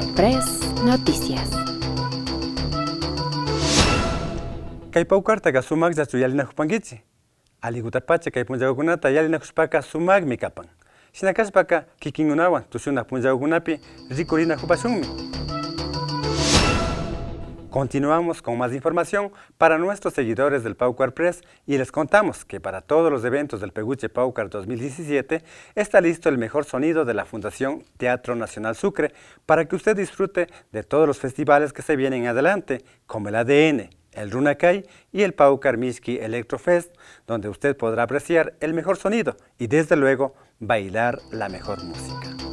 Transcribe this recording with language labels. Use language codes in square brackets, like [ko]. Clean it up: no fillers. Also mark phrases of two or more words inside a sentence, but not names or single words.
[es] Press Noticias. [qu] Kay Paucartaqa sumaqllachu yalinahupankichik. Aligutapacha kay punllakukunata yalinahushpaqa sumaqmi kapan. Shina kashpaqa kikinkunawan tushunaq punllakukunapi rikurinahupasunmi. [es] Continuamos con más información para nuestros seguidores del Paucar Press y les contamos que para todos los eventos del Peguche Paucar 2017 está listo el mejor sonido de la Fundación Teatro Nacional Sucre para que usted disfrute de todos los festivales que se vienen adelante, como el ADN, el Runacay y el Paucar Mishki Electrofest, donde usted podrá apreciar el mejor sonido y desde luego bailar la mejor música.